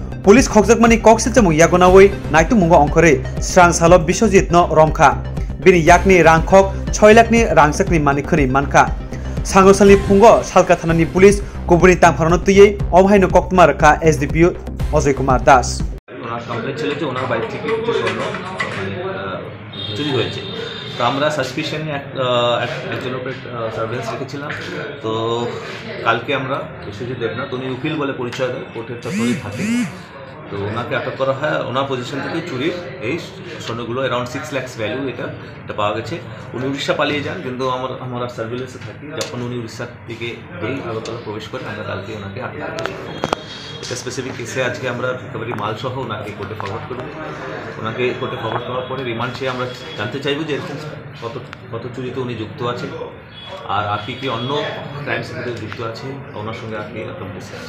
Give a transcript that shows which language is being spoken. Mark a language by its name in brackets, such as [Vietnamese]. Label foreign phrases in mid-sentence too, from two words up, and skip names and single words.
[Turkic languages] पुलिस खगजाकमानि कक्सिचमु यागनावै नायतुमुंगो अंखरे स्रां सालो बिश्वजित न रमखा बिनि याकनि रांखक 6 लाखनि रांसकनि मानिखनि मानखा सांगोसालनि फुंगो सालका थानानि पुलिस गुबुनि तांफारनो तुयै अमहायनो कक्तमा रखा एसडीपीओ अजय कुमार दास [Bangla] ওনার কমপ্লেন ছিল যে ওনার বাড়ি থেকে কিছু স্বর্ণ চুরি হয়েছে তো আমরা সাসপিশনে একজনের উপরে সার্ভেলেন্স রেখেছিলাম তো কালকে আমরা বিশ্বজিৎ দেবনাথ উনি উকিল বলে পরিচয় দেয় কোর্টের চত্বরে থাকে তো ওনাকে আটক করা হয় ওনার পজিশন থেকে চুরির এই স্বর্ণগুলো অ্যারাউন্ড 6 লাখ ভ্যালু এটা পাওয়া গেছে উনি উড়িষ্যা পালিয়ে যান কিন্তু আমরা সার্ভেলেন্সে থাকি যখন উনি উড়িষ্যার দিকে এই আগরতলা প্রবেশ করে আমরা কালকে ওনাকে আটক করি এটা স্পেসিফিক কেসে আজকে আমরা রিকভারি মাল সহ ওনাকে কোর্টে ফরওয়ার্ড করব ওনাকে কোর্টে ফরওয়ার্ড করার পরে রিমান্ড চেয়ে আমরা জানতে চাইব যে কত চুরিতে উনি যুক্ত আছে আর কি অন্য ক্রাইমস সাথে যুক্ত আছে ওনার সঙ্গে আর কি অ্যাকাউন্টেন্সি আছে